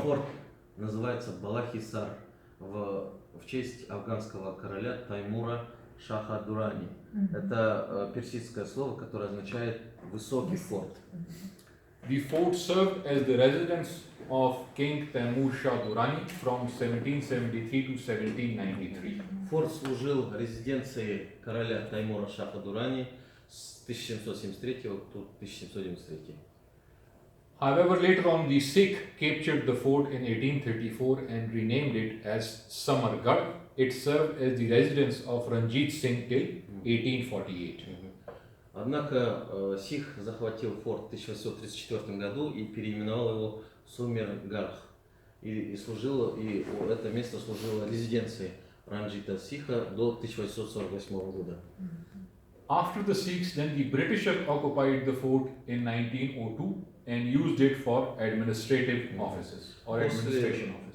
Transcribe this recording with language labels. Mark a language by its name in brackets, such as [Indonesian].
[Russian] Форт называется Бала-Хисар в честь афганского короля Таймура Шаха Дурани. Это персидское слово, которое означает «высокий форт». [English] The fort served as the residence of King Taimur Shah Durrani from 1773 to 1793. [Russian] Форт служил резиденцией короля Таймура Шаха Дурани с 1773 по 1793. [English] However, later on, the Sikh captured the fort in 1834 and renamed it as Samargarh. It served as the residence of Ranjit Singh till 1848. [Russian] Однако Сих захватил форт в 1834 году и переименовал его в Сумергарх. И это место служило резиденцией Ранджита Сиха до 1848 года. [English] After the Sikhs, then the British occupied the fort in 1902 and used it for administrative offices or administration offices.